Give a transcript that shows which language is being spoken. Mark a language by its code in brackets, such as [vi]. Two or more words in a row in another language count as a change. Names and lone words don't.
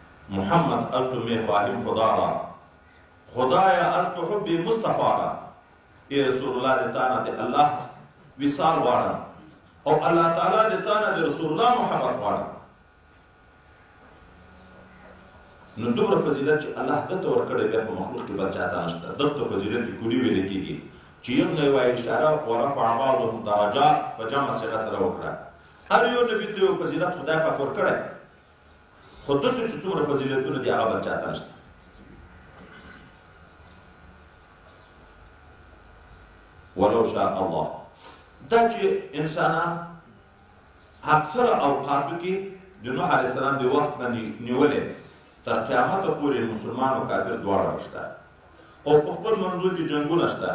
[fa] محمد از تو میخواهیم خدا را، خدایا از تو حب مصطفی را. [ps] ای رسول الله د تانه د الله وصال غواړم او الله تعالی د تانه د رسول الله محبت غواړم. نو دومره فضیلت چې الله دته ورکړی بیا په مخلوق کې بل چاته نشته. دغه فضیلت کې کلي ویل کېږي چې یو نه وایي اشاره [ar] ورفع بعضهم درجات [ps] په جمع صيغه سره وکړه. هر یو نبي ته یو فضیلت خدای پاک ورکړی، خو دته چې څومره فضیلتونه دي هغه بل چاته نشته. [ar] ولو شاء الله [ps] دا چې انسانان اکثره اوقاتو کې د نوح [ar] علیه السلام [ps] د وخت نه نیولې تر قیامت پورې مسلمان او کافر دواړه شته او په خپل منځو کې جنګونه شته.